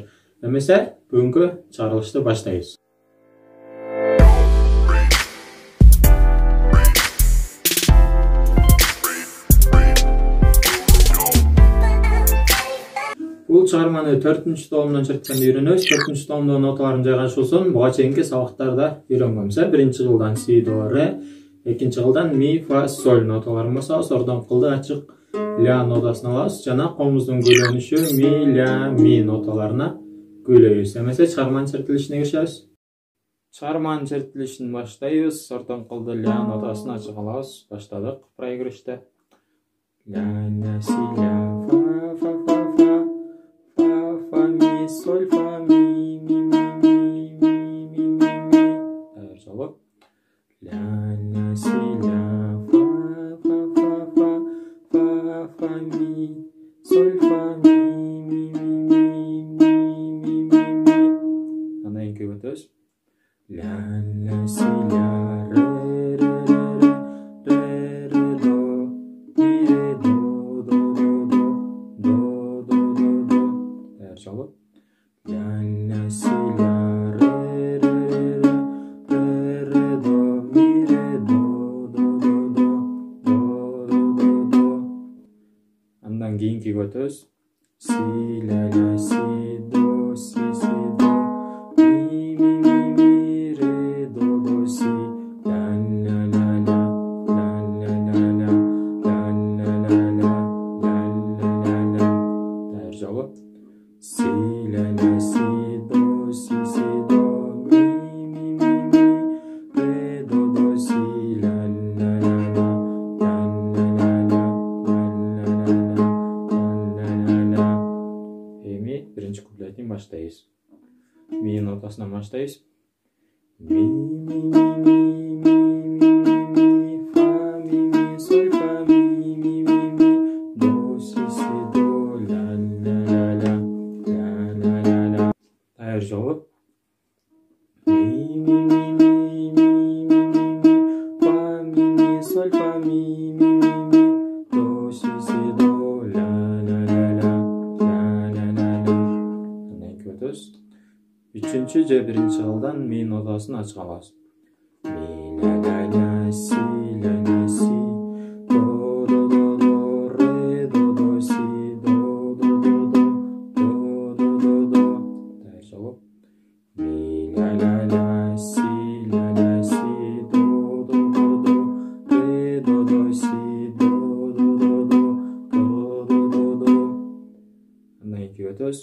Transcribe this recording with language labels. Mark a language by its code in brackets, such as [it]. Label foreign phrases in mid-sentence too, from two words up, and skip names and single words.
[ky] Эмесе, бүгүнкү чыгарылышты баштайбыз. Бул чыгарманы 4-томдон чыртканды үйрөнөбүз. 4-томдон ноталарын жайгашуусун буга чейинки сабактарда үйрөнгөнбүз. Биринчи кылдан си, до, ре, экинчи кылдан ми, фа, соль ноталарын басабыз. Ордон кылды ачык ля нотасын алабыз жана колубуздун көйлөнүшү ми, ля, ми ноталарына көйлөйбүз. Эмесе чыгарманын чертилишине киришебиз. Чыгарманын чертилишин баштайбыз. Ордон кылды ля нотасын ачык алабыз. Баштадык проигрышты. Ля, ля, си, ля, фа, соль, фа, ми, ми, ми, ми, ми, ми, ми, ми. Дайыр жолу. Ля, ля, си, ля, фа, фа, фа, фа, фа, фа, ми, соль, фа, ми, ми, ми, ми, ми, ми, ми, ми. Андан кийин өтөбүз. Ля, ля, си, ля, ре, ре, ре, ре, ре, до, ми, ре, до, до, до, до, до, до, до, до. Дайыр жолу. Ля, ля, си, ля, ре, ре, ре, ре, ре, до, ми, ре, до, до, до, до, до, до, до, до. Андан кийинкиге өтөбүз. Си, ля, ля, си, до, си, до, ми, ми, ми, ми, ре, до, до, си. Ля, ля, ля, ля, ля, ля, ля, ля, ля, ля, ля, ля, ля, ля, ля, ля. Дайыр жолу. Си, ля, ля, си, до, си, до, ми, ми, ми, ми, ре, до, до, си, ля, ля, ля, ля, ля, ля, ля, ля, ля, ля, ля, ля. Эми биринчи куплетин баштайбыз. Ми нотасынан баштайбыз. Ми, ми, ми, ми, ми, ми, ми, фа, ми, ми, соль, фа, ми, ми, ми, ми, до, си, до, ля, ля, ля, ля. Дайыр жолу. Ми, ми, ми, ми, ми, ми, ми, фа, ми, ми, соль, фа, ми, ми, ми, ми, до, си, до, ля, ля, ля, ля, ля, ля, ля, ля. Андан кийин өтөбүз. Үчүнчү же биринчи кылдан ми нотасын ачык алабыз. Ми, ля, ля, ля, си, ля, ля, си, до, до, до, до, ре, до, до, си, до, до, до, до, до, до, до, до. Дайыр жолу. Ми, ля, ля, ля, си, ля, ля, си, до, до, до, до, ре, до, до, си, до, до, до, до, до, до, до, до. Андан кийин өтөбүз.